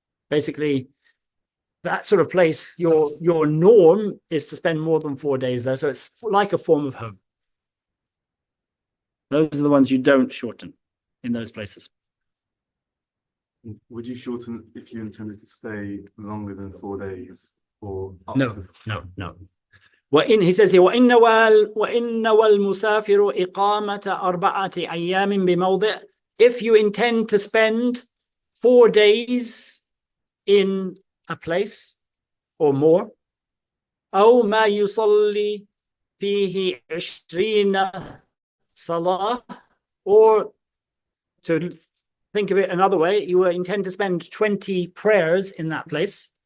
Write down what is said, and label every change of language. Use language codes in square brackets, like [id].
[en] Basically, that sort of place, your norm is to spend more than 4 days there. So it's like a form of home. Those are the ones you don't shorten in those places. Would you shorten if you intended to stay longer than 4 days or up No, to no. He says here, [ar] وَإِنَّ وَالْمُسَافِرُ إِقَامَةَ أَرْبَعَةِ أَيَّامٍ بِمَوْضِعٍ. [en] If you intend to spend 4 days in a place or more, [ar] أو ما يصلي فيه 20 صلاة, [en] or to think of it another way, you intend to spend 20 prayers in that place.